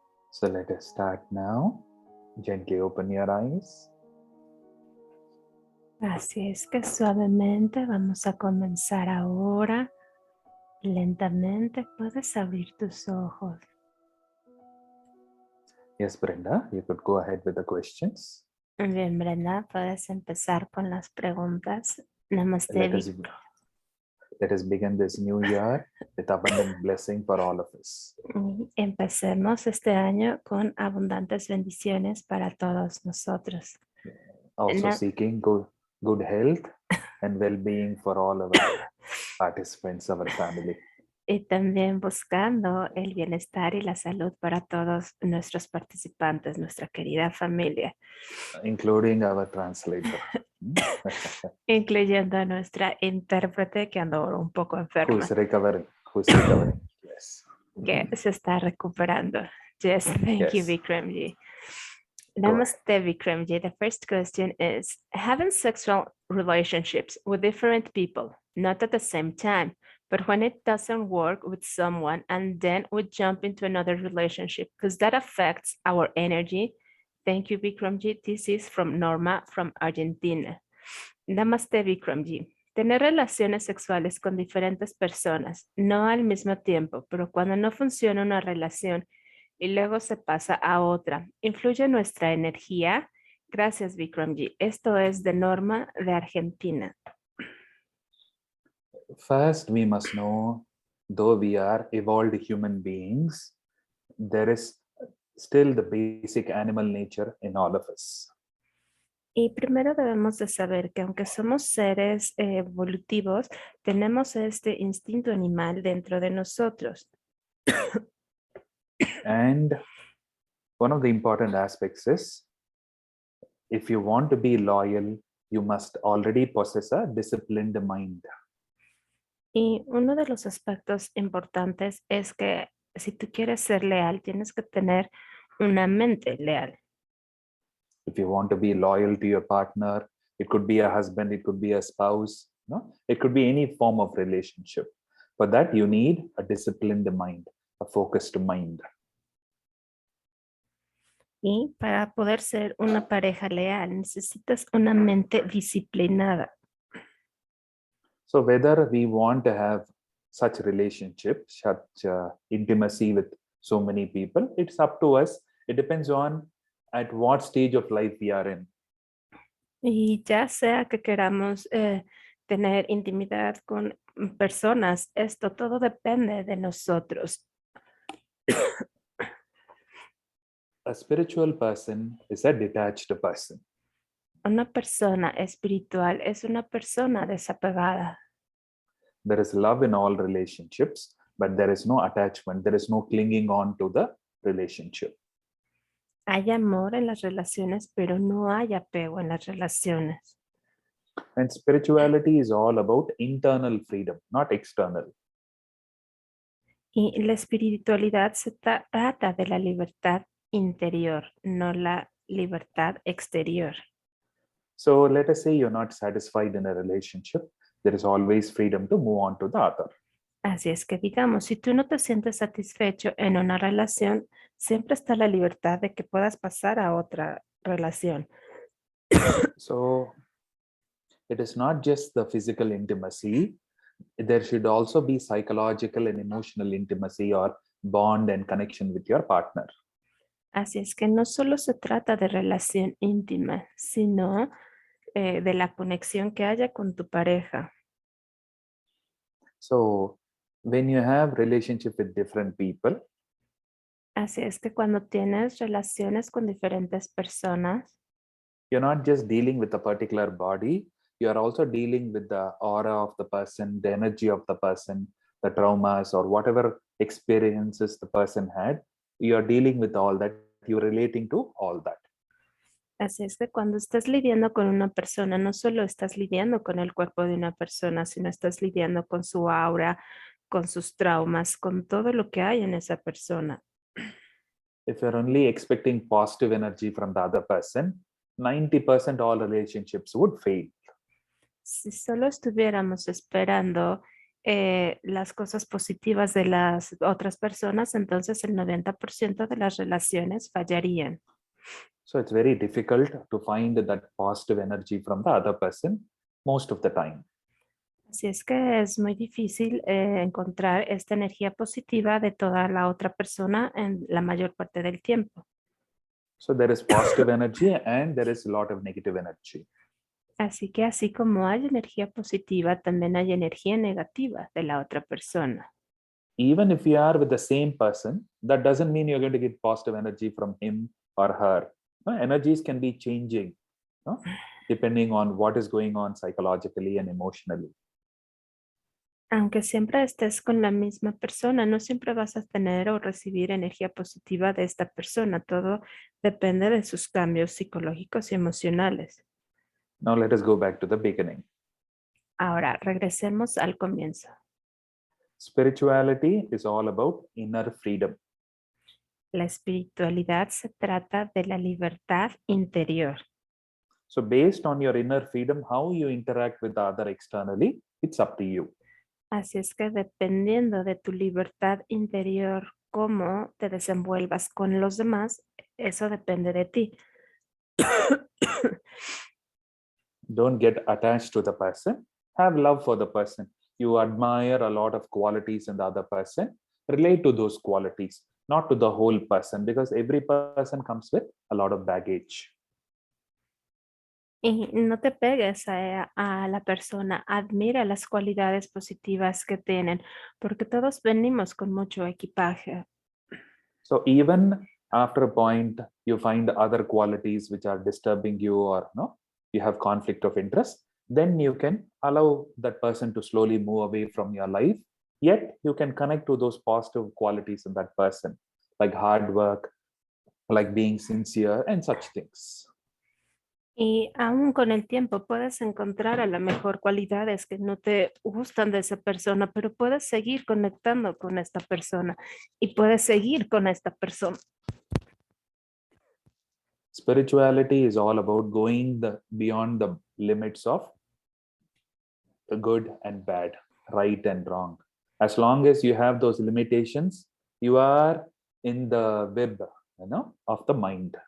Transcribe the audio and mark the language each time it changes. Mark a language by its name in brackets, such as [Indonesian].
[English] So let us start now. Gently open your eyes. [Spanish] Así es que suavemente vamos a comenzar ahora. Lentamente puedes abrir tus ojos. [English] Yes, Brenda, you could go ahead with the questions. [Spanish] Bien, Brenda, puedes empezar con las preguntas. [Hindi] Namaste, [English] Let us begin this new year with abundant blessing for all of us. [Spanish] Empecemos este año con abundantes bendiciones para todos nosotros. [English] Also seeking good health and well-being for all our participants, our family. [Spanish] Y también buscando el bienestar y la salud para todos nuestros participantes, nuestra querida familia. [English] Including our translator. [Spanish] Incluyendo a nuestra intérprete que anda un poco enferma. [English] Who's recovering. Yes. [Spanish] Que se está recuperando. [English] Yes, thank you, Vikramji. [Hindi] Namaste, Vikramji. [English] The first question is, having sexual relationships with different people, not at the same time, but when it doesn't work with someone and then we jump into another relationship, because that affects our energy. Thank you, Vikramji. This is from Norma from Argentina. [Hindi] Namaste, Vikramji. [Spanish] Tener relaciones sexuales con diferentes personas, no al mismo tiempo, pero cuando no funciona una relación y luego se pasa a otra, ¿influye nuestra energía? Gracias, Vikramji. Esto es de Norma de Argentina. [English] First, we must know, though we are evolved human beings, there is still the basic animal nature in all of us. [Spanish] Y primero debemos de saber que aunque somos seres evolutivos, tenemos este instinto animal dentro de nosotros. [English] And one of the important aspects is, if you want to be loyal, you must already possess a disciplined mind. [Spanish] Y uno de los aspectos importantes es que si tú quieres ser leal, tienes que tener una mente leal. [English] If you want to be loyal to your partner, it could be a husband, it could be a spouse, no? It could be any form of relationship. For that, you need a disciplined mind, a focused mind. [Spanish] Y para poder ser una pareja leal, necesitas una mente disciplinada. [English] So whether we want to have such relationship, such intimacy with so many people, it's up to us. It depends on at what stage of life we are in. [Spanish] Y ya sea que queramos tener intimidad con personas, esto todo depende de nosotros. [English] A spiritual person is a detached person. [Spanish] Una persona espiritual es una persona desapegada. [English] There is love in all relationships, but there is no attachment. There is no clinging on to the relationship. [Spanish] Hay amor en las relaciones, pero no hay apego en las relaciones. [English] And spirituality is all about internal freedom, not external. [Spanish] Y la espiritualidad se trata de la libertad interior, no la libertad exterior. [English] So let us say you're not satisfied in a relationship. There is always freedom to move on to the other. [Spanish] Así es que digamos, si tú no te sientes satisfecho en una relación, siempre está la libertad de que puedas pasar a otra relación. [English] So it is not just the physical intimacy. There should also be psychological and emotional intimacy or bond and connection with your partner. [Spanish] Así es que no solo se trata de relación íntima, sino de la conexión que haya con tu pareja. [English] So when you have relationship with different people, [Spanish] Así es que cuando tienes relaciones con diferentes personas, [English] you're not just dealing with a particular body, you are also dealing with the aura of the person, the energy of the person, the traumas or whatever experiences the person had. You are dealing with all that, you're relating to all that. [Spanish] así es que cuando estás lidiando con una persona, no solo estás lidiando con el cuerpo de una persona, sino estás lidiando con su aura, con sus traumas, con todo lo que hay en esa persona. [English] If you're only expecting positive energy from the other person, 90% all relationships would fail. [Spanish] Si solo estuviéramos esperando las cosas positivas de las otras personas, entonces el 90% de las relaciones fallarían. [English] So it's very difficult to find that positive energy from the other person most of the time. [Spanish] Así es que es muy difícil encontrar esta energía positiva de toda la otra persona en la mayor parte del tiempo. [English] So there is positive energy and there is a lot of negative energy. [Spanish] Así que así como hay energía positiva, también hay energía negativa de la otra persona. [English] Even if you are with the same person, that doesn't mean you're going to get positive energy from him or her. Energies can be changing, depending on what is going on psychologically and emotionally. [Spanish] Aunque siempre estés con la misma persona, no siempre vas a tener o recibir energía positiva de esta persona. Todo depende de sus cambios psicológicos y emocionales. [English] Now let us go back to the beginning. [Spanish] Ahora, regresemos al comienzo. [English] Spirituality is all about inner freedom. [Spanish] La espiritualidad se trata de la libertad interior. [English] So based on your inner freedom, how you interact with the other externally, it's up to you. [Spanish] Así es que dependiendo de tu libertad interior, cómo te desenvuelvas con los demás, eso depende de ti. [English] Don't get attached to the person. Have love for the person. You admire a lot of qualities in the other person. Relate to those qualities, not to the whole person, because every person comes with a lot of baggage. [Spanish] Y no te pegues a la persona, admira las cualidades positivas que tienen, porque todos venimos con mucho equipaje. [English] So even after a point, you find other qualities which are disturbing you or no, you have conflict of interest, then you can allow that person to slowly move away from your life. Yet you can connect to those positive qualities in that person, like hard work, like being sincere, and such things. [Spanish] Y aún con el tiempo puedes encontrar a lo mejor cualidades que no te gustan de esa persona, pero puedes seguir conectando con esta persona y puedes seguir con esta persona. [English] Spirituality is all about going beyond the limits of the good and bad, right and wrong. As long as you have those limitations, you are in the web, of the mind.